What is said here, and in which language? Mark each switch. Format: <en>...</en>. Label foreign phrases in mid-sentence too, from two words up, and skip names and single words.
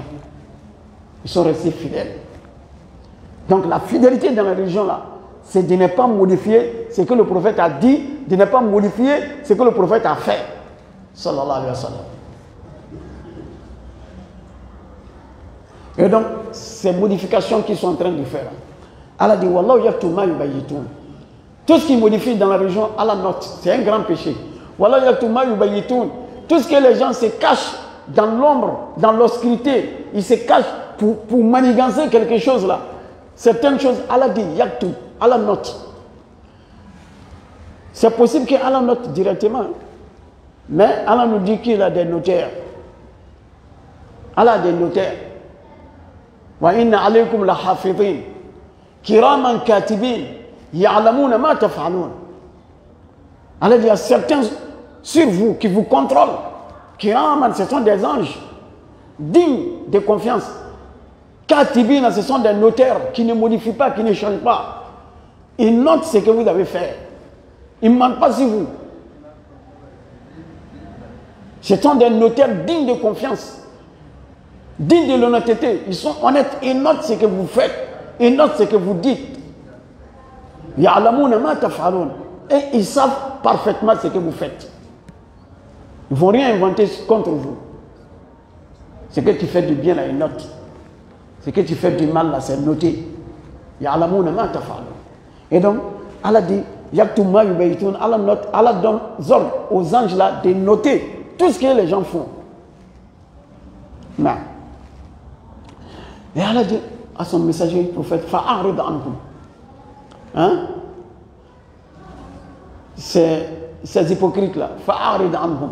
<fr>Ils sont restés fidèles. Donc la fidélité dans la religion là, c'est de ne pas modifier ce que le prophète a dit, de ne pas modifier ce que le prophète a fait.</fr> <ar>صلى الله عليه وسلم.</ar> <fr>Et donc, ces modifications qu'ils sont en train de faire, Allah dit,</fr> <ar>والله يكتب ما يبيتون.</ar> <fr>Tout ce qui modifie dans la religion, Allah note, c'est un grand péché.</fr> <ar>والله يكتب ما يبيتون.</ar> <fr>Tout ce que les gens se cachent dans l'ombre, dans l'obscurité, ils se cachent pour manigancer quelque chose là. Certaines choses, Allah dit, yaktub, Allah note. C'est possible qu'Allah note directement. Mais Allah nous dit qu'il a des notaires. Allah a des notaires.</fr> <ar>وإن عليكم لحافظين. كراما كاتبين. يعلمون ما تفعلون.</ar> <fr>Allah dit, il y a certains sur vous qui vous contrôlent. Kiraman, ce sont des anges dignes de confiance. Katibin, ce sont des notaires qui ne modifient pas, qui ne changent pas. Ils notent ce que vous avez fait. Ils ne mentent pas sur vous. Ce sont des notaires dignes de confiance, dignes de l'honnêteté. Ils sont honnêtes. Ils notent ce que vous faites. Ils notent ce que vous dites.</fr> <ar>يعلمون ما تفعلون.</ar> <fr>Et ils savent parfaitement ce que vous faites. Ils ne vont rien inventer contre vous. Ce que tu fais du bien là, ils notent. Ce que tu fais du mal là, c'est noté.</fr> <ar>يعلمون ما تفعلون.</ar> <fr>Et donc, Allah dit,</fr> <ar>يكتب ما يبيتون.</ar> <fr>Allah note, Allah donne ordre aux anges là de noter tout ce que les gens font. Non. Et Allah dit à son messager, le prophète,</fr> <ar>فأعرض عنهم.</ar> <fr>Hein? Ces hypocrites-là,</fr> <ar>فأعرض عنهم.</ar>